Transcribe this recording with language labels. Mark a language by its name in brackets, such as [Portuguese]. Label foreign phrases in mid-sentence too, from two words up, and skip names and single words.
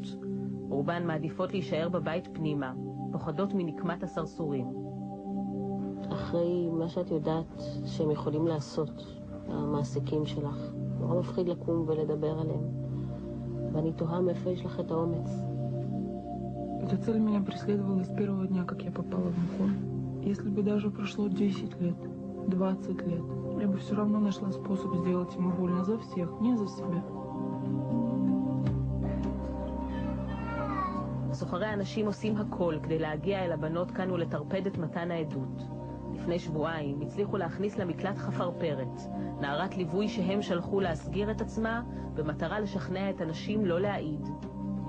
[Hebrew] רובן מעדיפות להישאר בבית פנימה, פוחדות מנקמת הסרסורים. אחרי מה שאת יודעת שהם יכולים לעשות, המעסיקים שלך, נורא מפחיד לקום ולדבר עליהם. ואני תוהה מאיפה יש לך את האומץ. [Russian] Эта цель меня преследовала с первого дня, как я попала в Мухон. Если бы даже прошло 10 лет, 20 лет, я бы все равно нашла способ сделать ему больно за всех, не за себя. [Hebrew] סוחרי האנשים עושים הכל כדי להגיע אל הבנות כאן ולטרפד את מתן העדות. לפני שבועיים הצליחו להכניס למקלט חפרפרת, נערת ליווי שהם שלחו להסגיר את עצמה במטרה לשכנע את הנשים לא להעיד.